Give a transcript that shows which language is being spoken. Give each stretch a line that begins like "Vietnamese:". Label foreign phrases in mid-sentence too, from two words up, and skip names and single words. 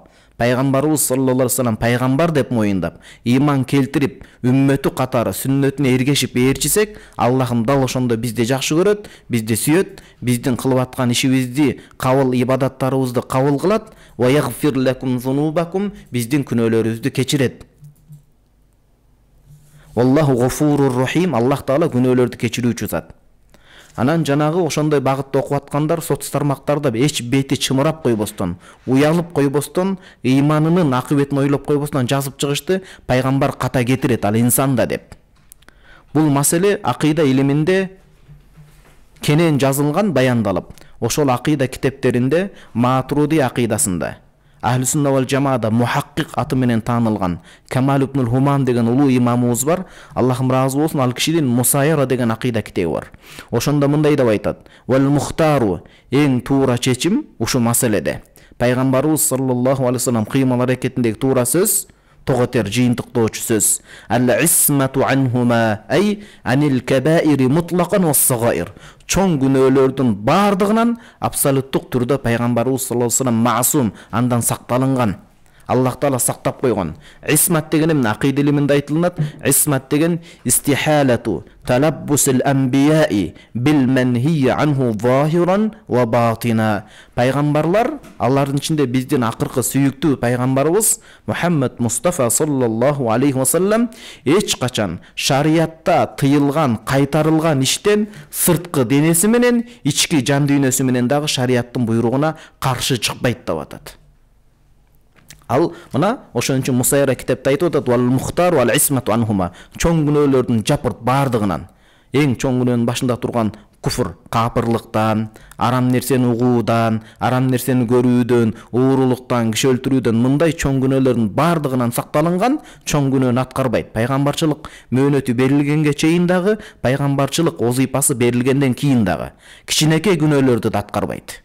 Kyrgyz: Пайгамбарыбыз
Arabic: صلى الله عليه وسلم
Kyrgyz: пайгамбар деп моюндап, иман келтирип, үммөтү катары сүннөтүнө эргешип ээрчисек, Аллахым дал ошондо бизди жакшы көрөт, бизди сүйөт, биздин кылып аткан ишибизди, кабыл ибадаттарыбызды кабыл кылат,
Arabic: ويغفر لكم ذنوبكم,
Kyrgyz: биздин күнөөлөрүбүздү кечирет.
Arabic: والله غفور رحيم,
Kyrgyz: Аллах Таала күнөөлөрдү кечирүүчү зат. Анан жанагы ошондой багытта окуп аткандар соц тармактарда эч бети чымырап койбостон, уялып койбостон, ыйманынын акыбетин ойлоп койбостон жазып чыгышты: пайгамбар ката кетирет, ал инсан да деп. Бул маселе акыйда илиминде кенен жазылган, баяндалып, ошол акыйда китептеринде Матуриди акыйдасында,
Arabic: أهل السنة والجماعة
Kyrgyz: мухаккик аты менен таанылган Камал ибн Хумам деген улуу имамыбыз бар. Аллахым разы болсун, ал кишинин Мусайра деген акыйда китеби бар. Ошондо мындай деп айтат:
Arabic: "والمختار",
Kyrgyz: эң туура чечим ушу маселеде. Пайгамбарыбыз
Arabic: صلى الله عليه وسلم
Kyrgyz: кыймыл аракетиндеги туура сөз, тоготер жыйынтыктоочу сөз.
Arabic: العصمة عنهما أي عن الكبائر مطلقا والصغائر.
Kyrgyz: Чоң күнөөлөрдүн бардыгынан абсолюттук түрдө пайгамбарыбыз
Arabic: صلى الله عليه وسلم
Kyrgyz: маасум, андан сакталынган. Аллах Таала сактап койгон. Исмат деген эмне? Акыйда илиминде айтылат. Исмат деген
Arabic: استحالة تلبس الأنبياء بالمنهي عنه ظاهرا وباطنا.
Kyrgyz: Пайгамбарлар, алардын ичинде биздин акыркы сүйүктүү пайгамбарыбыз Мухаммад Мустафа
Arabic: صلى الله عليه وسلم
Kyrgyz: эч качан шариятта тыйылган, кайтарылган иштен сырткы денеси менен, ички жан дүйнөсү менен дагы шариаттын буйругуна каршы чыкпайт деп атат. Ал мына ошон үчүн Мусайра китепте айтып атат:
Arabic: "والمختار والعصمة عنهما",
Kyrgyz: чоң күнөөлөрдүн жапырт бардыгынан, эң чоң күнөөнүн башында турган куфр, капырлыктан, арам нерсени угуудан, арам нерсени көрүүдөн, уурулуктан, киши өлтүрүүдөн, мындай чоң күнөөлөрдүн бардыгынан сакталынган, чоң күнөөнү аткарбайт. Пайгамбарчылык мөөнөтү берилгенге чейин дагы, пайгамбарчылык вазыйпасы берилгенден кийин дагы кичинекей күнөөлөрдү да аткарбайт.